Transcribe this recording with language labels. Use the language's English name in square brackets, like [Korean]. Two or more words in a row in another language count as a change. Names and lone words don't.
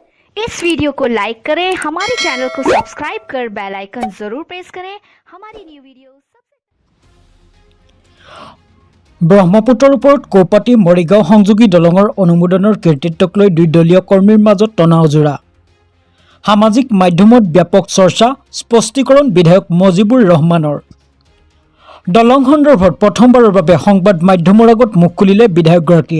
[Hindi] इस वीडियो को लाइक करें, हमारे चैनल को सब्सक्राइब कर [English] bell icon [Hindi] जरूर प्रेस करें हमारी [English] new video. [Assamese] ব্ৰহ্মপুত্ৰৰ ওপৰত কৌপাতি মৰিগাঁও সংযোগী দলঙৰ অনুমোদনৰ কৃতিত্বক লৈ দুই দলীয় কৰ্মীৰ মাজত তনাওজোৰা। সামাজিক মাধ্যমত ব্যাপক চৰ্চা, স্পষ্টীকৰণ বিধায়ক মজিবুৰ ৰহমানৰ। দলং সন্দৰ্ভত প্ৰথমবাৰৰ বাবে সংবাদ মাধ্যমৰ আগত মুখ খুলিলে বিধায়কগৰাকীয়ে।